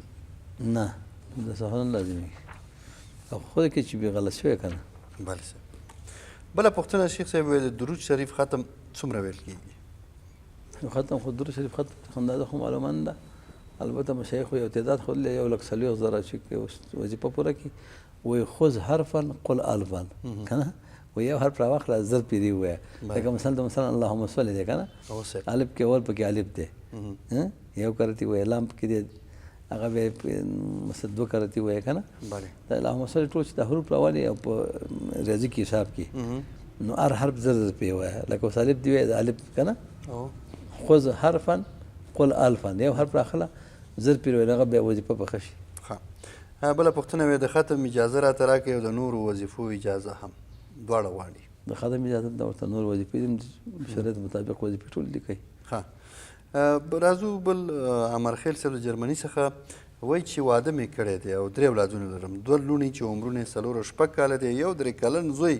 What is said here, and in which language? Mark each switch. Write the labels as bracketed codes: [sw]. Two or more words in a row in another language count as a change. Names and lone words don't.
[ps] نه، سجده سهو نه لازمیږي، او خود کې چې بې غلط شوی که نه. بله صاحب. بله پوښتنه شیخ صاحب، د درود شریف ختم څومره ویل کېږي؟ ختم خو درود شریف ختم اندازه خو معلومه نه ده، البته مشایخو یو تعداد خو 1,40,000 چې وظیفه پوره کړي وایي [ar] خذ حرفا قل الفا، [ps] که نه و یو حرف راواخله 1000 پیرې ووایه. لکه مثلا [ar] اللهم صل [ps] دی که نه، الف کې اول پکې الف دی، یو کرتي وایي، لام پکې دی، هغه به مثلا 2 کرتي وایي که نه. د [ar] اللهم صل [ps] ټول چې د حروف راولي او په ریاضي کې حساب کې، نو هر حرف 1000 پې وایه. لکه اوس الف دی وایي، د الف که نه، [ar] خذ حرفا قل الفا، [ps] یو حرف راخله 1000 پې وایي، هغه بیا وظیفه به ښه شي. بله پوښتنه وایي د ختم اجازه راته راکړئ او د نورو وظیفو اجازه هم، دواړه غواړي. د ختم اجازه د ورته نور وظیفې دي، شریعت مطابق وظیفې ټول دي کوي. راځو بل امرخیل صاحب د جرمني څخه وایي چې واده مې کړی دی او 3 اولادونه لرم، 2 لوڼې چې عمرونه یې 4 او 6 کاله دی، یو 3 کلن زوی.